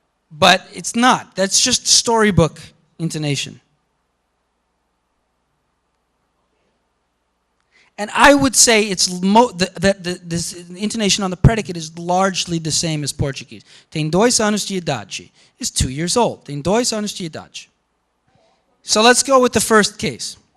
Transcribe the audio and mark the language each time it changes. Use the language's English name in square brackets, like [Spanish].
[English] But it's not. That's just storybook intonation. And I would say it's this intonation on the predicate is largely the same as Portuguese. [Portuguese] Tem 2 anos de idade [English] is 2 years old. [Portuguese] Tem 2 anos de idade. [English] So let's go with the first case.